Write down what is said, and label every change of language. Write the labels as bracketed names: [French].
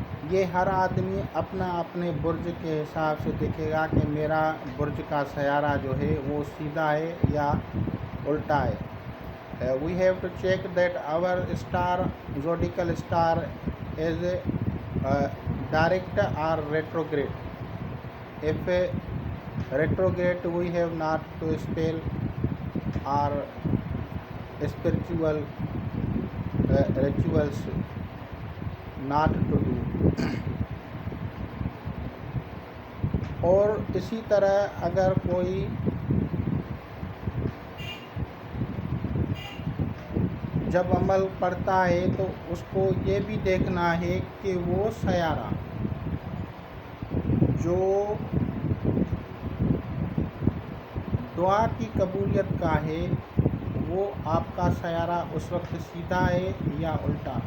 [Urdu] یہ ہر آدمی اپنے برج کے حساب سے دیکھے گا کہ میرا برج کا سیارہ جو ہے وہ سیدھا ہے یا الٹا ہے۔ [English] We have to check that our star, zodiacal star, is direct or retrograde. If retrograde we have not to spell or spiritual rituals not to do. [Urdu] اور اسی طرح اگر کوئی جب عمل پڑتا ہے تو اس کو یہ بھی دیکھنا ہے کہ وہ سیارہ جو دعا کی قبولیت کا ہے وہ آپ کا سیارہ اس وقت سیدھا ہے یا الٹا.